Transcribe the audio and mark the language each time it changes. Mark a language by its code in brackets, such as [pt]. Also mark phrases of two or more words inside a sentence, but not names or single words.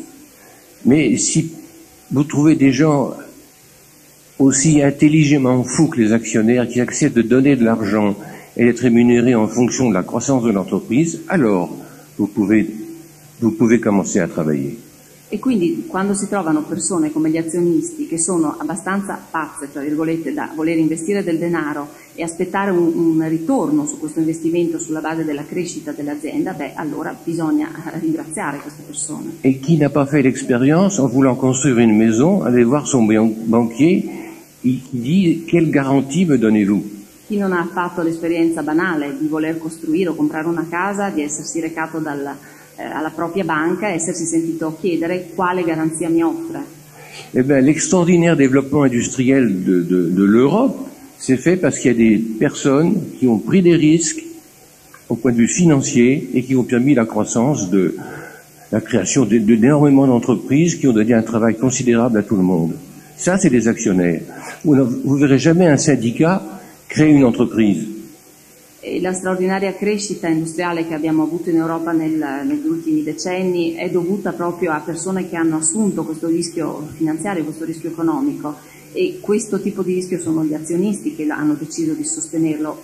[fr] Mais si vous trouvez des gens aussi intelligemment fous que les actionnaires qui acceptent de donner de l'argent et d'être rémunérés en fonction de la croissance de l'entreprise, alors vous pouvez commencer à travailler. [it] E quindi quando si trovano persone come gli azionisti che sono abbastanza pazze, tra virgolette, da voler investire del denaro e aspettare un ritorno su questo investimento sulla base della crescita dell'azienda, beh, allora bisogna ringraziare queste persone. [fr] Et qui n'a pas fait l'expérience en voulant construire une maison, aller voir son banquier, il dit quelle garantie me donnez-vous? [it] Chi non ha fatto l'esperienza banale di voler costruire o comprare una casa, di essersi recato alla propria banca e essersi sentito chiedere quale garanzia mi offre? [fr] Eh bien, l'extraordinaire développement industriel de l'Europe s'est fait parce qu'il y a des personnes qui ont pris des risques au point de vue financier et qui ont permis la croissance de la création d'énormément d'entreprises qui ont donné un travail considérable à tout le monde. Ça, c'est des actionnaires. Vous verrez jamais un syndicat créer une entreprise. [it] E la straordinaria crescita industriale che abbiamo avuto in Europa negli ultimi decenni è dovuta proprio a persone che hanno assunto questo rischio finanziario, questo rischio economico, e questo tipo di rischio sono gli azionisti che hanno deciso di sostenerlo.